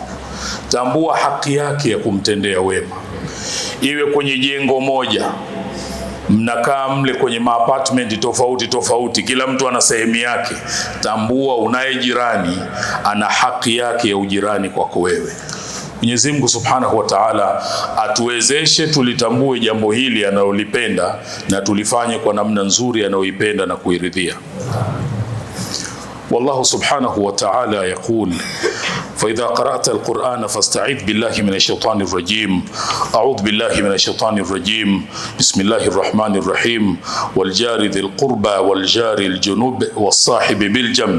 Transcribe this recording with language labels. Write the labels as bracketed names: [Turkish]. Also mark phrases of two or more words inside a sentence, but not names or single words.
[Swahili] Tambua haki yake ya kumtendea wema. Iwe kwenye jengo moja, mnakaa mle kwenye maapartment tofauti tofauti, kila mtu ana sehemu yake. Tambua unaye jirani ana haki yake ya ujirani kwako wewe. Mwenyezi Mungu [Arabic] سبحانه وتعالى [Swahili] atuwezeshe tulitambue jambo hili analolipenda na tulifanye kwa namna nzuri anayoipenda na kuiridhia. [Arabic] والله سبحانه وتعالى يقول, فإذا قرأت القرآن فاستعذ بالله من الشيطان الرجيم. أعوذ بالله من الشيطان الرجيم. بسم الله الرحمن الرحيم. والجار ذي القربى والجار الجنوب والصاحب بالجنب.